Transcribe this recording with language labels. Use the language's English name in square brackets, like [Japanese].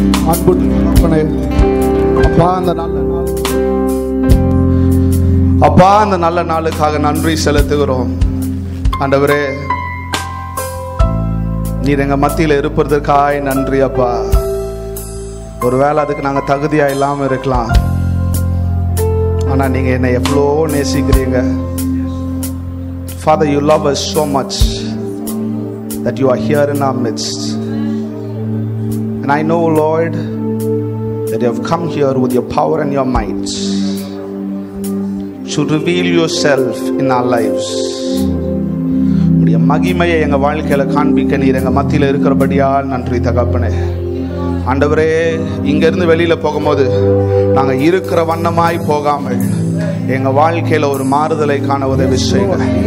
[Tamil] அன்பு தகப்பனே, அப்பா அந்த நல்ல நாள், அப்பா அந்த நல்ல நாளுக்காக நன்றி செலுத்துகிறோம். ஆண்டவரே, நீர் எங்க மத்தியில் இருப்பதற்காய் நன்றி அப்பா. ஒருவேளை அதுக்கு நாங்க தகுதியா இல்லாம இருக்கலாம், ஆனா நீங்க என்னை எவ்வளோ நேசிக்கிறீங்க. [English] Father, you love us so much that you are here in our midst. And I know, Lord, that you have come here with your power and your might to reveal yourself in our lives. [Tamil] உடைய மகிமையை எங்க வாழ்க்கையில காண்பிக்க நீர் எங்க மத்தியில் இருக்கிறபடியால் நன்றி தகப்பனே. ஆண்டவரே, இங்கிருந்து வெளியில போகும்போது நாங்க இருக்கிற வண்ணமாய் போகாமல் எங்க வாழ்க்கையில ஒரு மாறுதலை காண உதவி செய்யுங்க.